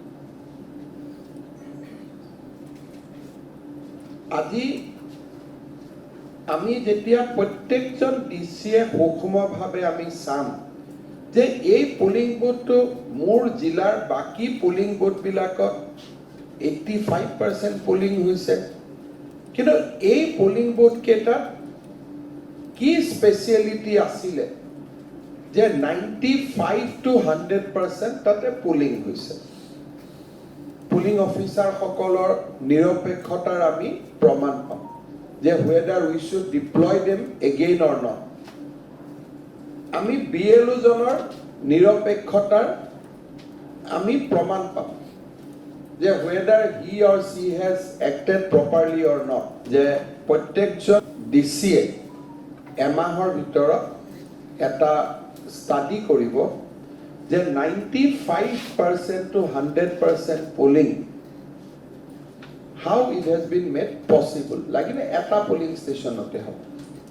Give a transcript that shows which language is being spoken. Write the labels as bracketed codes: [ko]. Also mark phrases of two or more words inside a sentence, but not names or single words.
[as] আজি আমি যেতিয়া প্ৰত্যেকজন ডিচিয়ে সূক্ষ্মভাৱে আমি চাম যে এই [en] polling boothটো [as] মোৰ জিলাৰ বাকী [en] polling boothবিলাকত [as] 85% পোলিং হৈছে, কিন্তু এই [en] polling booth [as] কেইটাত কি স্পেচিয়েলিটি আছিলে যে 95 to 100% তাতে পোলিং হৈছে? [en] polling officerসকলৰ [as] নিৰপেক্ষতাৰ আমি প্ৰমাণ পাম যে [en] whether we should deploy them again or not. [as] আমি BLO জনৰ নিৰপেক্ষতাৰ আমি প্ৰমাণ পাম যে [en] whether he or she has acted properly or not, [as] যে প্ৰত্যেকজন ডিচিয়ে এমাহৰ ভিতৰত এটা ষ্টাডি কৰিব যে [en] 95% to 100% polling how it has been made possible, [as] লাগিলে এটা [en] polling stationতে [as] হওক।